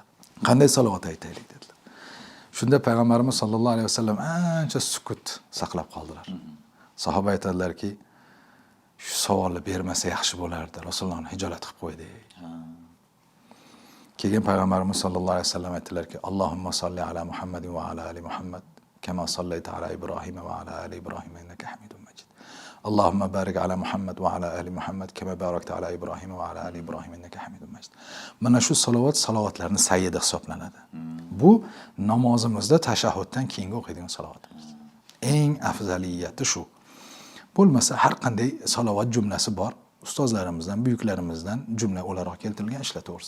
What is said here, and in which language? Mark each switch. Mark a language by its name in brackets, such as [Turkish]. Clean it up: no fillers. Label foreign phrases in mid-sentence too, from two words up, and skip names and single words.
[Uzbek] Qanday salovat aytaylik dedilar. Shunda payg'ambarimiz [Arabic] صلى الله عليه وسلم [Uzbek] ancha sukut saqlab qoldilar. Sahoba aytadilarki, shu savolni bermasa yaxshi bo'lardi. Rasulullohni hijolat qilib qo'ydik. Keyin payg'ambarimiz [Arabic] صلى الله عليه وسلم aytdilarki, اللهم صل على محمد وعلى آل محمد كما صليت على إبراهيم وعلى آل إبراهيم إنك حميد مجيد. اللهم بارك على محمد وعلى آل محمد كما باركت على إبراهيم وعلى آل إبراهيم إنك حميد مجيد. [Uzbek] Mana shu salovatlarning sayyidi hisoblanadi. Bu namozimizda tashahhuddan keyingi o'qiydigan salovatimiz. Eng afzaliyati shu. Bo'lmasa har qanday salovat jumlasi bor. Ustozlarimizdan, buyuklarimizdan jumla o'laroq keltirilgan ishlataversin.